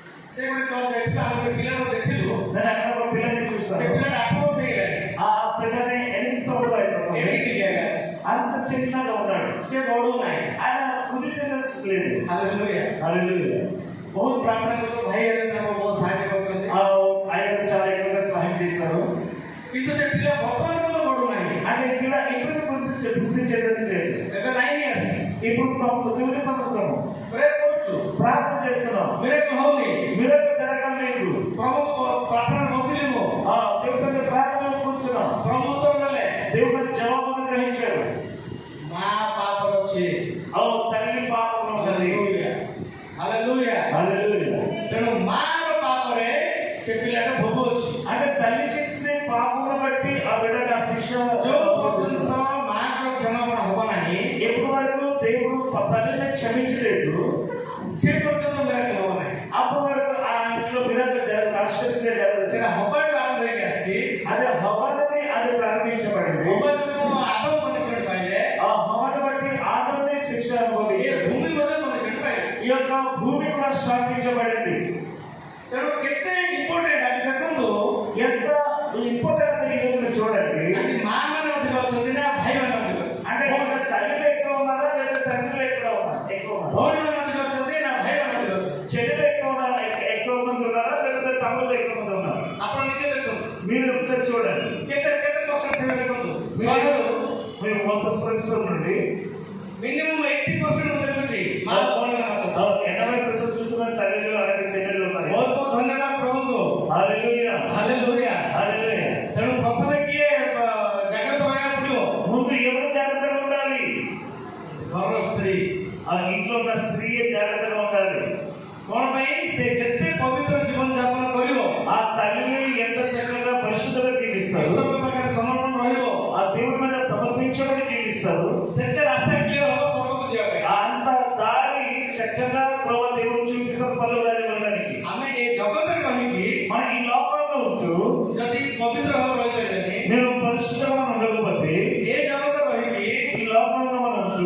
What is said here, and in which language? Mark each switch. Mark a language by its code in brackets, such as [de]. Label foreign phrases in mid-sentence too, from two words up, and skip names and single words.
[or] ସେ ଗୋଟେ ଚର୍ଚ୍ଚ ଯାଇଥିଲା ଆମେ ଗୋଟେ ପିଲାକୁ ଦେଖିଲୁ [te] నేను అక్కడ ఒక పిల్లని [or] ସେ [te] చూస్తాను. [or] ପିଲାଟା 8 ବର୍ଷ ହେଇଗଲାଣି [te] ఆ పిల్లని 8 సంవత్సరాలు అయిపోతుంది. [or] ଏମିତି ଜାଗା ଅଛି [te] అంత చిన్నగా ఉన్నాడు. [or] ସେ ବଢୁ ନାହିଁ [te] ఆయన కుదిర్చలేదు. [or] ହାଲେଲୁୟା [te] హల్లెలూయా. [or] ବହୁତ ପ୍ରାର୍ଥନା କରୁ ଭାଇ ହେଲେ ତାଙ୍କୁ ବହୁତ ସାହାଯ୍ୟ କରୁଛନ୍ତି [te] ఆయన చాలా ఎక్కువగా సహాయం చేశారు. [or] କିନ୍ତୁ ସେ ପିଲା ବର୍ତ୍ତମାନ ମଧ୍ୟ ବଢୁ ନାହିଁ [te] అంటే ఈ పిల్ల ఇప్పుడు గుర్తించేది లేదు. [or] ଏବେ 9 years [te] ఇప్పుడు 9 సంవత్సరము [or] ପ୍ରେୟର କରୁଛୁ [te] ప్రార్థన చేస్తున్నాం. [or] ମିରାକଲ ହଉନି [te] మిరకల్ జరగడం లేదు. [or] ପ୍ରଭୁ ପ୍ରାର୍ଥନାରେ ବସିଲି ମୁଁ [te] దేవుడి దగ్గర ప్రార్థనలో కూర్చున్నాం. [or] ପ୍ରଭୁ ଉତ୍ତର ଦେଲେ [te] దేవుడి జవాబును గ్రహించాడు. [or] ମା ପାପରେ ଅଛି [te] తల్లి పాపంలో ఉన్నది. [or] ହାଲେଲୁୟା [te] హల్లెలూయా. [or] ତେଣୁ ମାର ପାପରେ ସେ ପିଲାଟା ଭୋଗୁଛି [te] అంటే తల్లి చేసిన పాపమును బట్టి ఆ బిడ్డకు ఆ శిక్ష [or] ଯୋଉ ପର୍ଯ୍ୟନ୍ତ ମାଙ୍କର କ୍ଷମାପଣ ହବ ନାହିଁ [te] ఎప్పటి వరకు దేవుడు తల్లిని క్షమించలేదు [or] ସେ ପର୍ଯ୍ୟନ୍ତ ମିରାକଲ ହବ ନାହିଁ [te] అప్పటి వరకు ఆ ఇంట్లో మిరాకిల్ జరగదు, ఆశ్చర్యంగా జరగదు. [or] ସେଟା ହବାଠୁ ଆରମ୍ଭ ହେଇକି ଆସିଛି [te] అది హవనుని అది ప్రారంభించబడింది. [or] ହବାଠୁ ଆଦମ ପନିଶମେଣ୍ଟ ପାଇଲେ [te] ఆ హవను బట్టి ఆదముని శిక్ష [or] ଏ [te] అనుభవించాడు. [or] ଭୂମି ମଧ୍ୟ ପନିଶମେଣ୍ଟ ପାଇଲେ [te] ఈ యొక్క భూమి కూడా శ్రాపించబడింది. [or] ତେଣୁ କେତେ ଇମ୍ପୋର୍ଟାଣ୍ଟ ଆଜି ଦେଖନ୍ତୁ [te] ఎంత ఇంపార్టెంట్ ఈ రోజున చూడండి. [or] ଆଜି ମା ମାନେ ଅଧିକ ଅଛନ୍ତି ନା ଭାଇ ମାନେ ଅଧିକ ଅଛନ୍ତି [te] అంటే ఇక్కడ తల్లిలో ఎక్కువ ఉన్నారా లేదా తండ్రిలో ఎక్కువ ఉన్నారు? [or] ଭଉଣୀ ମାନେ ଅଧିକ ଅଛନ୍ତି ନା ଭାଇ ମାନେ ଅଧିକ ଅଛନ୍ତି [te] చెల్లెలు ఎక్కువ మంది ఉన్నారా లేదా తమ్ముళ్ళు ఎక్కువ మంది ఉన్నారు? [or] ଆପଣ ନିଜେ ଦେଖନ୍ତୁ [te] మీరు ఒకసారి చూడండి. [or] କେତେ କେତେ ପରସେଣ୍ଟ ଥିବେ ଦେଖନ୍ତୁ 100ରୁ [te] మేము 100% నుండి [or] ମିନିମମ୍ 80% ମୁଁ ଦେଖୁଛି ମା ଭଉଣୀ ମାନେ ଅଛନ୍ତି [te] 80% చూస్తున్నారు తల్లిలు అలాగే చెల్లెలు ఉన్నారు. [or] ବହୁତ ବହୁତ ଧନ୍ୟବାଦ ପ୍ରଭୁଙ୍କୁ [te] హల్లెలూయా. [or] ହାଲେଲୁୟା [te] హల్లెలూయా. [or] ତେଣୁ ପ୍ରଥମେ କିଏ ଜାଗ୍ରତ ରହିବାକୁ ପଡିବ [te] ముందు ఎవరు జాగ్రత్తగా ఉండాలి? [or] ଘରର ସ୍ତ୍ରୀ [te] ఆ ఇంట్లో ఉన్న స్త్రీ జాగ్రత్తగా ఉండాలి. [or] କଣ ପାଇଁ ସେ ଯେତେ ପବିତ୍ର ଜୀବନ ଯାପନ କରିବ [te] ఆ తల్లిని ఎంత చక్కగా పరిశుద్ధంగా జీవిస్తారు, [or] ଈଶ୍ୱରଙ୍କ ପାଖରେ ସମର୍ପଣ ରହିବ [te] ఆ దేవుడి మీద సమర్పించబడి జీవిస్తారు, [or] ସେତେ ରାସ୍ତା କ୍ଲିୟର ହବ ସ୍ୱର୍ଗକୁ ଯିବା ପାଇଁ [te] అంత దారి చక్కగా ప్రభు దేవుడు చూపించిన పనులు వెళ్ళడానికి. [or] ଆମେ ଏ ଜଗତରେ ରହିକି [te] మన ఈ లోకంలో ఉంటూ [or] ଯଦି ପବିତ୍ର ଭାବରେ ରହିପାରିବେନି [te] మేము పరిశుద్ధంగా ఉండకపోతే, [or] ଏ ଜଗତରେ ରହିକି [te] ఈ లోకంలో మనం ఉంటూ